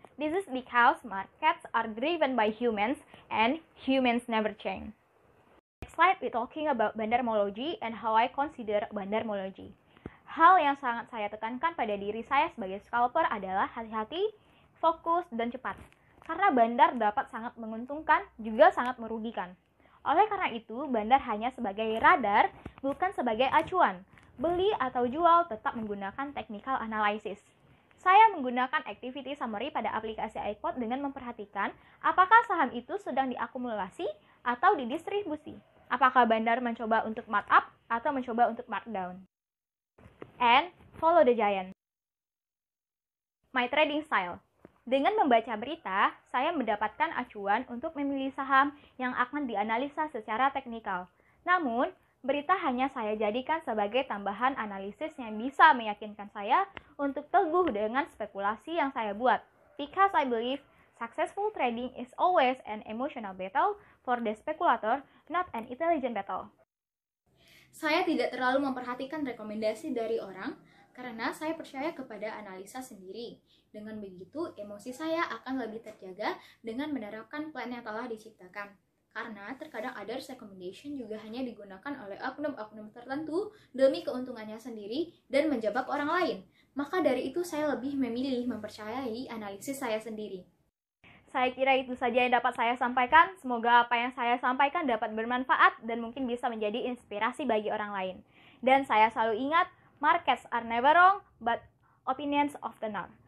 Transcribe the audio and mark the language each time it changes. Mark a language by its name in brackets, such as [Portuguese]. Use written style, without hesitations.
[English] This is because markets are driven by humans and humans never change. Next slide, we're talking about bandarmology and how I consider bandarmology. [Indonesian] Hal yang sangat saya tekankan pada diri saya sebagai scalper adalah hati-hati, fokus, dan cepat. Karena bandar dapat sangat menguntungkan, juga sangat merugikan. Oleh karena itu, bandar hanya sebagai radar, bukan sebagai acuan. Beli atau jual tetap menggunakan technical analysis. Saya menggunakan activity summary pada aplikasi iPod dengan memperhatikan apakah saham itu sedang diakumulasi atau didistribusi. Apakah bandar mencoba untuk markup atau mencoba untuk markdown. [English] And follow the giant. My trading style. [Indonesian] Dengan membaca berita, saya mendapatkan acuan untuk memilih saham yang akan dianalisa secara teknikal. Namun, berita hanya saya jadikan sebagai tambahan analisis yang bisa meyakinkan saya untuk teguh dengan spekulasi yang saya buat. [English] Because I believe successful trading is always an emotional battle for the speculator, not an intelligent battle. [Indonesian] Saya tidak terlalu memperhatikan rekomendasi dari orang karena saya percaya kepada analisa sendiri. Dengan begitu, emosi saya akan lebih terjaga dengan menerapkan plan yang telah diciptakan. Karena terkadang [English] others recommendation [Indonesian] juga hanya digunakan oleh oknum-oknum tertentu demi keuntungannya sendiri dan menjebak orang lain. Maka dari itu saya lebih memilih mempercayai analisis saya sendiri. Saya kira itu saja yang dapat saya sampaikan. Semoga apa yang saya sampaikan dapat bermanfaat dan mungkin bisa menjadi inspirasi bagi orang lain. Dan saya selalu ingat, [English] markets are never wrong, but opinions often are.